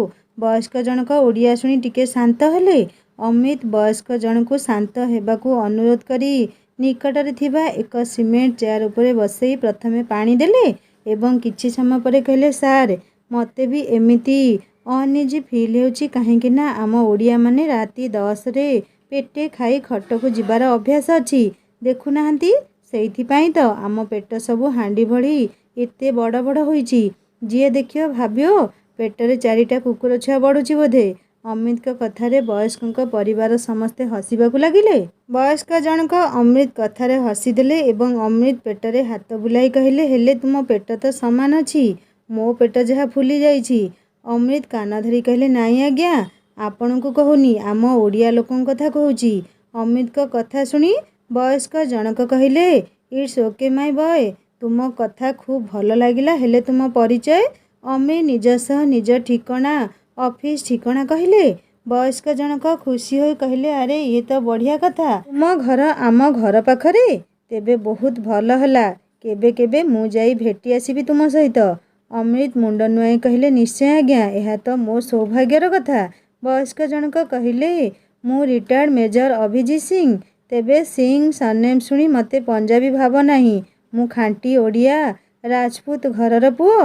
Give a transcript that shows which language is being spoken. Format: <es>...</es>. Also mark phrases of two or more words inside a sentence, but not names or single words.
<or>ବୟସ୍କ ଜଣକ ଓଡ଼ିଆ ଶୁଣି ଟିକେ ଶାନ୍ତ ହେଲେ। ଅମିତ ବୟସ୍କ ଜଣକୁ ଶାନ୍ତ ହେବାକୁ ଅନୁରୋଧ କରି ନିକଟରେ ଥିବା ଏକ</or> <en>cement chair</en> <or>ଉପରେ ବସାଇ ପ୍ରଥମେ ପାଣି ଦେଲେ ଏବଂ କିଛି ସମୟ ପରେ କହିଲେ, ସାର ମତେ ବି ଏମିତି</or> <en>uneasy feel</en> <or>ହେଉଛି କାହିଁକି ନା ଆମ ଓଡ଼ିଆ ମାନେ ରାତି 10 ରେ ପେଟେ ଖାଇ ଖଟକୁ ଯିବାର ଅଭ୍ୟାସ ଅଛି। ଦେଖୁ ନାହାନ୍ତି ସେଥିପାଇଁ ତ ଆମ ପେଟ ସବୁ ହାଣ୍ଡି ଭଳି ଏତେ ବଡ଼ ବଡ଼ ହୋଇଛି। ଯିଏ ଦେଖିବ ଭାବିବ ପେଟରେ 4ଟା କୁକୁର ଛୁଆ ବଢ଼ୁଛି ବୋଧେ। ଅମିତ କ କଥାରେ ବୟସ୍କ ପରିବାର ସମସ୍ତେ ହସିବାକୁ ଲାଗିଲେ। ବୟସ୍କ ଜଣକ ଅମୃତ କଥାରେ ହସିଦେଲେ ଏବଂ ଅମୃତ ପେଟରେ ହାତ ବୁଲାଇ କହିଲେ, ହେଲେ ତୁମ ପେଟ ତ ସମାନ ଅଛି, ମୋ ପେଟ ଯାହା ଫୁଲି ଯାଉଛି। ଅମୃତ କାନ ଧରି କହିଲେ, ନାହିଁ ଆଜ୍ଞା ଆପଣ କୁ କହୁନି, ଆମ ଓଡ଼ିଆ ଲୋକଙ୍କ କଥା କହୁଛି। ଅମିତ କ କଥା ଶୁଣି ବୟସ୍କ ଜଣକ କହିଲେ,</or> <en>It's okay my boy,</en> <or>ତୁମ କଥା ଖୁବ ଭଲ ଲାଗିଲା, ହେଲେ ତୁମ ପରିଚୟ। ଅମୃତ ନିଜ ସହ ନିଜ ଠିକଣା ଅଫିସ ଠିକଣା କହିଲେ। ବୟସ୍କ ଜଣକ ଖୁସି ହୋଇ କହିଲେ, ଅରେ ଏ ତ ବଢ଼ିଆ କଥା, ତୁମ ଘର ଆମ ଘର ପାଖରେ, ତେବେ ବହୁତ ଭଲ ହେଲା, କେବେ କେବେ ମୁଁ ଯାଇ ଭେଟି ଆସିବି ତୁମ ସହିତ। ଅମୃତ ମୁଣ୍ଡ ନୁଆଁଇ କହିଲେ, ନିଶ୍ଚୟ ଆଜ୍ଞା, ଏ ତ ମୋ ସୌଭାଗ୍ୟର କଥା। ବୟସ୍କ ଜଣକ କହିଲେ, ମୁଁ</or> <en>retired major</en> <or>ଅଭିଜିତ ସିଂହ, ତେବେ ସିଂହ ସରନେମ ଶୁଣି ମତେ ପଞ୍ଜାବୀ ଭାବ ନାହିଁ, ମୁଁ ଖାଣ୍ଟି ଓଡ଼ିଆ ରାଜପୁତ ଘରର ପୁଅ।</or>